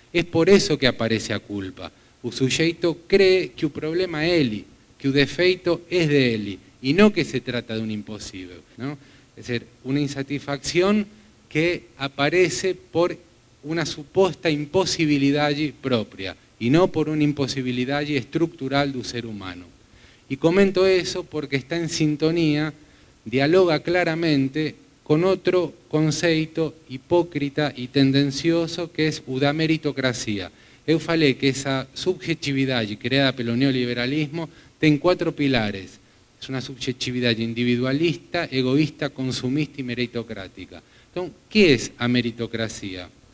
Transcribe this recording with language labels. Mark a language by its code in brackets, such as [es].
[pt] É por isso que aparece a culpa. O sujeito crê que o problema é ele, que o defeito é dele, e não que se trata de um impossível. Não? É dizer, uma insatisfação que aparece por uma suposta impossibilidade própria, [es] y no por una imposibilidad estructural del ser humano. Y comento eso porque está en sintonía, dialoga claramente con otro conceito hipócrita y tendencioso que es [pt] o da meritocracia. Eu falei que [es] esa subjetividad [pt] creada pelo neoliberalismo tem 4 pilares. [es] Es una subjetividad individualista, egoísta, consumista y meritocrática. Entonces, ¿qué es a meritocracia?